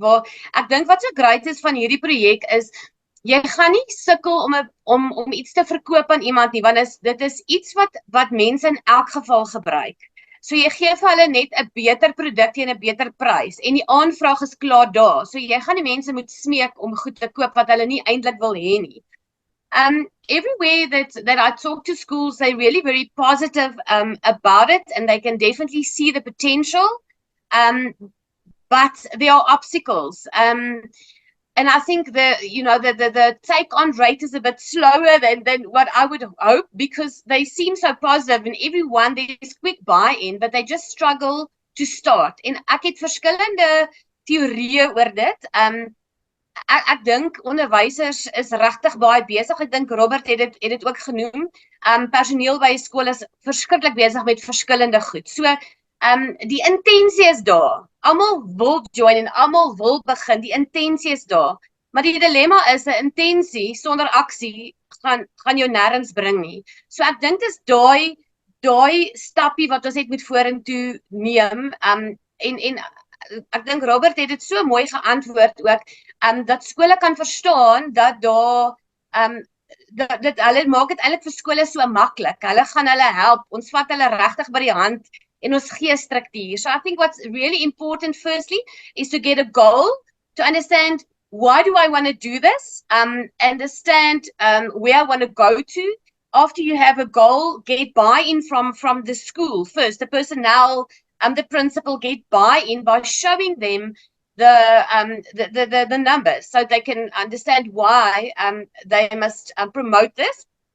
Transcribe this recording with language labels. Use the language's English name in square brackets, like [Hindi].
[Afrikaans] Waar ek dink wat so great is van hierdie projek is jy gaan nie sukkel om iets te verkoop aan iemand nie, want dit is iets wat mense in elk geval gebruik. So jy gee vir hulle net 'n beter produk teen 'n beter prys en die aanvraag is klaar daar. So jy gaan die mense moet smeek om goed te koop wat hulle nie eintlik wil hê nie. [English] Everywhere that I talk to schools, they're really very positive about it, and they can definitely see the potential. But there are obstacles. And I think the take-on rate is a bit slower than what I would hope, because they seem so positive and everyone, there's quick buy-in, but they just struggle to start. [Afrikaans] En ek het verskillende teorieë oor dit. Ek dink onderwysers is regtig baie besig. Ek dink Robert het dit ook genoem. Personeel by 'n skool is verskriklik besig met verskillende goed. So die intensie is daar. Almal wil join en almal wil begin. Die intensie is daar. Maar die dilemma is 'n intensie sonder aksie gaan jou nêrens bring nie. So ek dink dis daai stappie wat ons net moet vorentoe neem. En ek dink Robert het dit so mooi geantwoord ook, dat skole kan verstaan dat daar hulle maak dit eintlik vir skole so maklik. Hulle gaan hulle help. Ons vat hulle regtig by die hand en ons gee struktuur. [English] So I think what's really important firstly is to get a goal, to understand why do I want to do this, understand where I want to go to. After you have a goal, get buy-in from the school first, the personnel, the principal, get buy-in by showing them the numbers so they can understand why they must promote this.